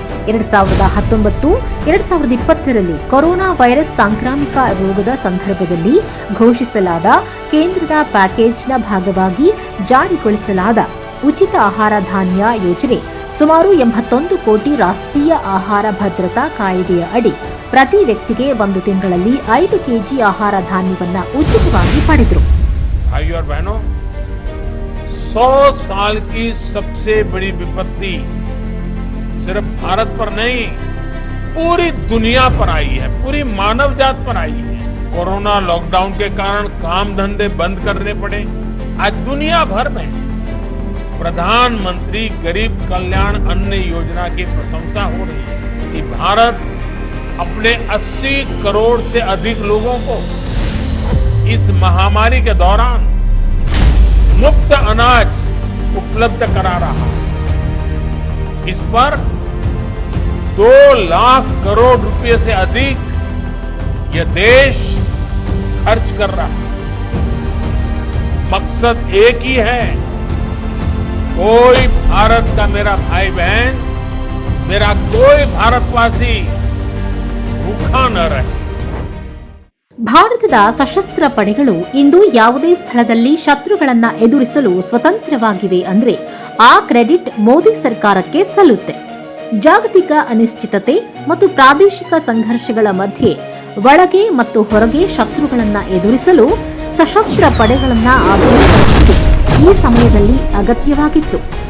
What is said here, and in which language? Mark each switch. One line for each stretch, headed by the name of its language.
Kannada: ಎರಡು 2019-2020ರಲ್ಲಿ corona virus ಸಾಂಕ್ರಾಮಿಕ ರೋಗದ ಸಂದರ್ಭದಲ್ಲಿ ಘೋಷಿಸಲಾದ ಕೇಂದ್ರದ ಪ್ಯಾಕೇಜ್ನ ಭಾಗವಾಗಿ ಜಾರಿಗೊಳಿಸಲಾದ ಉಚಿತ ಆಹಾರ ಧಾನ್ಯ ಯೋಜನೆ ಸುಮಾರು 81 ಕೋಟಿ ರಾಷ್ಟ್ರೀಯ ಆಹಾರ ಭದ್ರತಾ ಕಾಯ್ದೆಯ ಅಡಿ ಪ್ರತಿ ವ್ಯಕ್ತಿಗೆ 1 ತಿಂಗಳಲ್ಲಿ 5 ಕೆಜಿ ಆಹಾರ ಧಾನ್ಯವನ್ನ ಉಚಿತವಾಗಿ ಪಡೆದರು.
Hindi: भाइयों और बहनों, 100 साल की सबसे बड़ी विपत्ति सिर्फ भारत पर नहीं, पूरी दुनिया पर आई है, पूरी मानव जात पर आई है। कोरोना लॉकडाउन के कारण काम धंधे बंद करने पड़े। आज दुनिया भर में प्रधानमंत्री गरीब कल्याण अन्न योजना की प्रशंसा हो रही है कि भारत अपने 80 करोड़ से अधिक लोगों को इस महामारी के दौरान मुफ्त अनाज उपलब्ध करा रहा है। इस पर 2 लाख करोड़ रुपए से अधिक यह देश खर्च कर रहा है। मकसद एक ही है, कोई भारत का मेरा भाई बहन, मेरा कोई भारतवासी भूखा न रहे।
Kannada: ಭಾರತದ ಸಶಸ್ತ್ರ ಪಡೆಗಳು ಇಂದು ಯಾವುದೇ ಸ್ಥಳದಲ್ಲಿ ಶತ್ರುಗಳನ್ನ ಎದುರಿಸಲು ಸ್ವತಂತ್ರವಾಗಿವೆ ಅಂದ್ರೆ ಆ ಕ್ರೆಡಿಟ್ ಮೋದಿ ಸರ್ಕಾರಕ್ಕೆ ಸಲ್ಲುತ್ತೆ. ಜಾಗತಿಕ ಅನಿಶ್ಚಿತತೆ ಮತ್ತು ಪ್ರಾದೇಶಿಕ ಸಂಘರ್ಷಗಳ ಮಧ್ಯೆ ಒಳಗೆ ಮತ್ತು ಹೊರಗೆ ಶತ್ರುಗಳನ್ನ ಎದುರಿಸಲು ಸಶಸ್ತ್ರ ಪಡೆಗಳನ್ನ ಆಧುನೀಕರಿಸುವುದು ಈ ಸಮಯದಲ್ಲಿ ಅಗತ್ಯವಾಗಿತ್ತು.